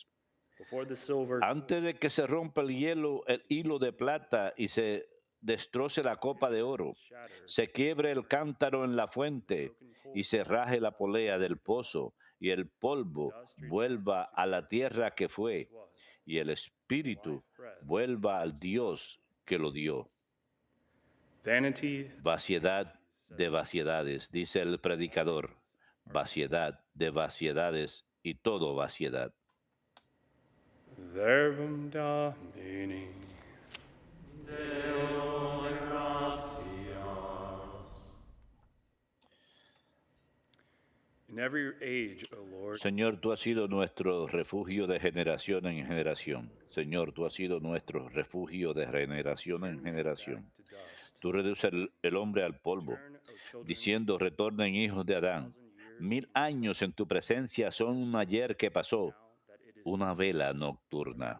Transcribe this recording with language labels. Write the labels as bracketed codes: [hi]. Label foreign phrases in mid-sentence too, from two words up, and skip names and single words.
[es] Antes de que se rompa el hilo de plata y se destroce la copa de oro, se quiebre el cántaro en la fuente y se raje la polea del pozo y el polvo vuelva a la tierra que fue y el espíritu vuelva al Dios que lo dio. Vaciedad de vaciedades, dice el predicador, vaciedad de vaciedades y todo vaciedad. [la] Verbum Domini. Deo gratias. [en] In every age, O Lord, [es] Señor, tú has sido nuestro refugio de generación en generación. Señor, tú has sido nuestro refugio de generación en generación. Tú reduces el hombre al polvo, diciendo, retornen hijos de Adán. 1000 años en tu presencia son un ayer que pasó, una vela nocturna.